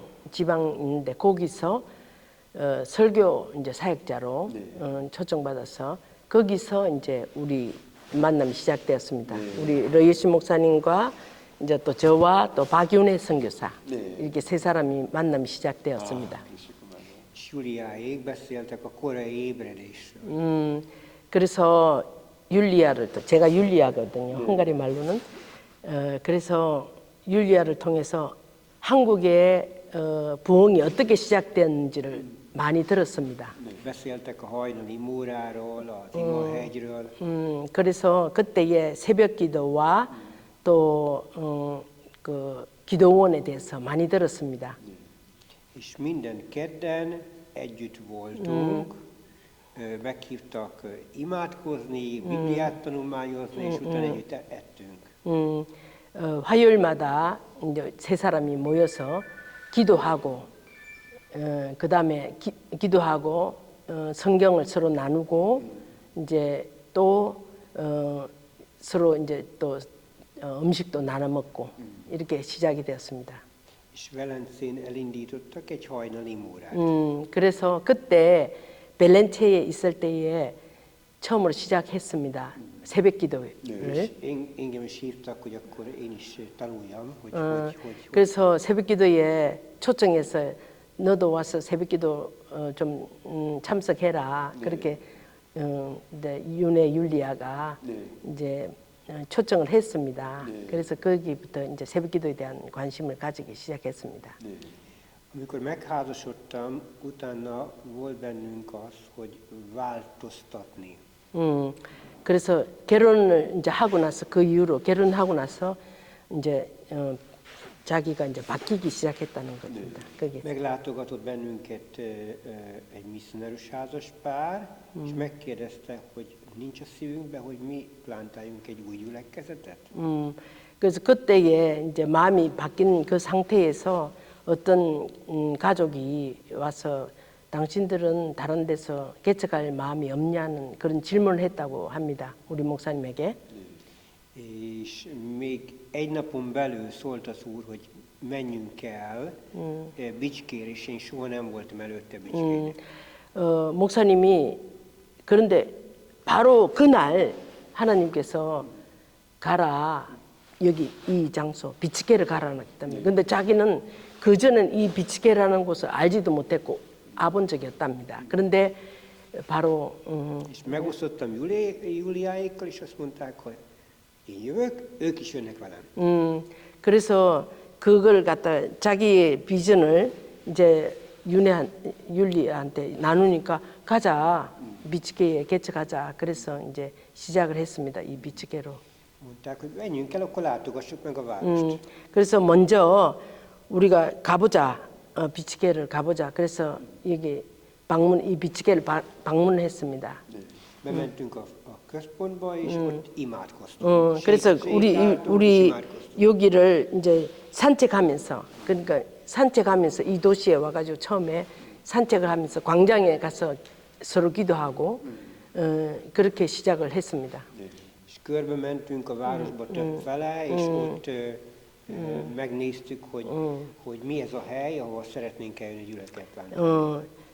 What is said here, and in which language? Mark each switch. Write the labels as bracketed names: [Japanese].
[Korean] 지방인데 거기서 설교 이제 사역자로 초청받아서 거기서 이제 우리 만남이 시작되었습니다. 우리 러이시 목사님과 이제 또 저와 또 박윤혜 선교사 이렇게 세 사람이 만남이 시작되었습니다. [Hungarian] Júliáig beszéltek a korai ébredésről. [Korean] 그래서 율리아를 또 제가 율리아거든요. 헝가리 말로는. 그래서 율리아를 통해서 한국의 부흥이 어떻게 시작되었는지를 많이 들었습니다. [Hungarian] Beszéltek a hajnali múráról, az imahegyről. [Korean] 그래서 그때의 새벽 기도와 또 그 기도원에 대해서 많이 들었습니다. [Hungarian] És minden kedden együtt voltunk, meghívtak imádkozni, Bibliát tanulmányozni, és utána együtt ettünk. [Korean] 화요일마다 이제 세 사람이 모여서 기도하고, 그 다음에 기도하고 성경을 서로 나누고 이제 또 서로 이제 또 음식도 나눠 먹고 이렇게 시작이 되었습니다. [Hungarian] És Velencén elindítottak egy hajnali órát. [Korean] 그래서 그때 벨렌체에 있을 때에 처음으로 시작했습니다. 새벽 기도를. [Hungarian] És engem is hívtak, hogy akkor én is tanuljam, hogy [Korean] 그래서 새벽 기도에 초청해서 너도 와서 새벽 기도 좀 참석해라. 그렇게 이제 윤혜 율리아가 이제 초청을 했습니다. 그래서 거기부터 이제 새벽 기도에 대한 관심을 가지기 시작했습니다. [Hungarian] Amikor megházasodtam, utána volt bennünk az, hogy változtatni. [Korean] 그래서 결혼을 이제 하고 나서 그 이후로 결혼하고 나서 이제 자기가 이제 바뀌기 시작했다는 겁니다. 거기. [Hungarian] Meglátogatott bennünket egy misszionárius házas pár, és megkérdezte, hogy nincs a szívünkben, hogy mi plántáljunk egy új gyülekezetet. [Korean] 그래서 그때에 이제 마음이 바뀐 그 상태에서 어떤 가족이 와서 당신들은 다른 데서 개척할 마음이 없냐는 그런 질문을 했다고 합니다. 우리 목사님에게. [Hungarian] És még egy napon belül szólt az Úr, hogy menjünk el Bicskére, és én soha nem voltam előtte Bicskére. [Korean] 목사님이 그런데 바로 그날 하나님께서 가라 여기 이 장소 비치케를 가라는 했답니다. 근데 자기는 그 전엔 이 비치케라는 곳을 알지도 못했고 와본 적이 없답니다. 그런데 바로 [Hungarian] És megosztottam Júliáékkal, és azt mondták, hogy én jövök, ők is jönnek velem. [Korean] 그래서 그걸 갖다 자기의 비전을 이제 율리한테 나누니까 가자 비치케에 개척하자. 그래서 이제 시작을 했습니다. 이 비치케로. [Hungarian] Mondták, hogy menjünk el, akkor látogassuk meg a várost. [Korean] 그래서 먼저 우리가 가보자. 비치케를 가보자. 그래서 여기 이 비치케를 방문했습니다. [Hungarian] Bementünk a központba, és ott imádkoztunk. [Korean] 그래서 [Hungarian] Sétáltunk, [Korean] 우리 [Hungarian] imádkoztunk. [Korean] 여기를 이제 산책하면서 그러니까 산책하면서 이 도시에 와가지고 처음에 산책을 하면서 광장에 가서 서로 기도하고 그렇게 시작을 했습니다. [Hungarian] És körbe mentünk a városba több fele, és ott megnéztük, hogy mi ez a hely, ahol szeretnénk eljönni gyülekezetben.